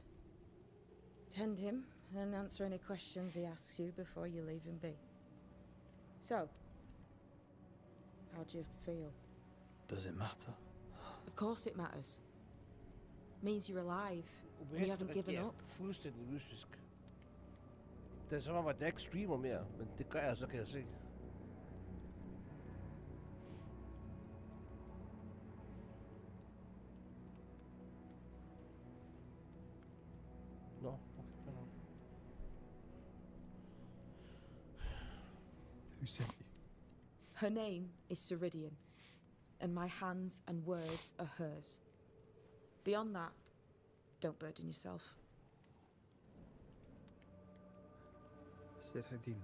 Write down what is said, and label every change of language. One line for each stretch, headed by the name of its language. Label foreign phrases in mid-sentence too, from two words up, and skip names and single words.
English: Tend him, and answer any questions he asks you before you leave him be. So, how do you feel? Does it matter? Of course it matters. Means you're alive, and you haven't given up.
Danish: Fuldstændig mystisk. Det er som om, at jeg ikke streamer mere, men det gør jeg, så kan jeg se. Nå, okay.
English: Who sent you? Her name is Ceridian, and my hands and words are hers. Beyond that, don't burden yourself. Ceridian.